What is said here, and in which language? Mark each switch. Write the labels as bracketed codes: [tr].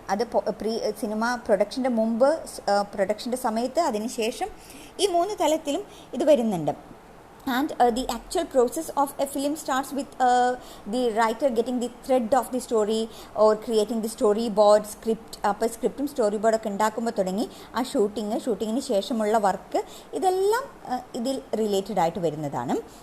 [ml] അത് സിനിമ പ്രൊഡക്ഷൻ്റെ മുമ്പ്, പ്രൊഡക്ഷൻ്റെ സമയത്ത്, അതിന് ശേഷം, ഈ മൂന്ന് തലത്തിലും ഇത് വരുന്നുണ്ട്. [en] And the actual process of a film starts with the writer getting the thread of the story or creating the storyboard, script. [ml] അപ്പോൾ സ്ക്രിപ്റ്റും സ്റ്റോറി ബോർഡൊക്കെ ഉണ്ടാക്കുമ്പോൾ തുടങ്ങി ആ ഷൂട്ടിങ്ങിന് ശേഷമുള്ള വർക്ക്, ഇതെല്ലാം ഇതിൽ റിലേറ്റഡ് ആയിട്ട് വരുന്നതാണ്.